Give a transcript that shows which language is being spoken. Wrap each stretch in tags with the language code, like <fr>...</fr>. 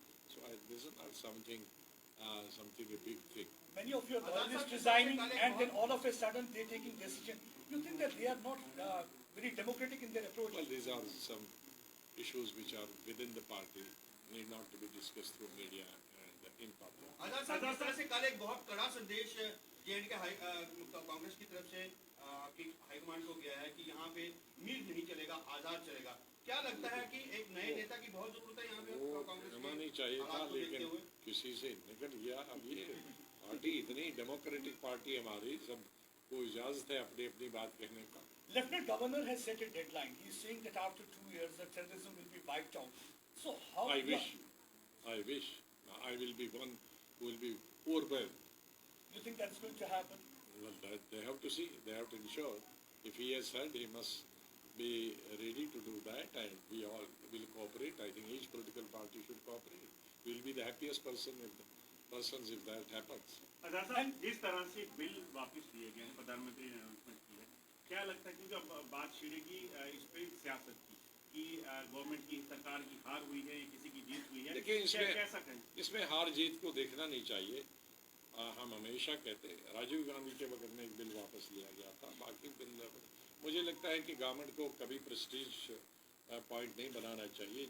<en>So this is not something a big thing. Many of your loyalists resigning and then all of a sudden they're taking decision. You think that they are not very democratic in their approach? Well, these are some issues which are within the party, need not to be discussed through media and in public.</en> <hi>आजाद साहब, इस तरह से कल एक बहुत कड़ा संदेश JNK Congress की तरफ से आपकी हाईकमांड को गया है कि यहाँ पे मीर नहीं चलेगा, आजाद चलेगा। क्या लगता है कि एक नए नेता की बहुत जरूरत है यहाँ पे कांग्रेस होना नहीं चाहिए था, लेकिन किसी से निकल गया। अब ये पार्टी इतनी डेमोक्रेटिक पार्टी हमारी, सबको इजाजत है अपनी अपनी बात कहने का।</hi> <en>Lieutenant Governor has set a deadline. He is saying that after 2 years the terrorism will be wiped out. So how? I wish I will be one who will be overwhelmed. You think that's going to happen? Well, that they have to see. They have to ensure. If he has said, he must be ready to do that, and we all will cooperate. I think each political party should cooperate. We will be the happiest persons if that happens.</en> <hi>आजाद साहब, जिस तरह से bill वापस लिए गए हैं, प्रधानमंत्री ने अनाउंसमेंट की है, क्या लगता है क्योंकि अब बात छिड़ेगी इस पे सियासत की कि गवर्नमेंट की, सरकार की हार हुई है, किसी की जीत हुई है? देखिए, इसमें हार जीत को देखना नहीं चाहिए। हम हमेशा कहते हैं, राजीव गांधी के वक्त में एक बिल वापस लिया गया था, बाकी बिल मुझे लगता है कि गवर्नमेंट को कभी प्रेस्टीज पॉइंट नहीं बनाना चाहिए।</hi>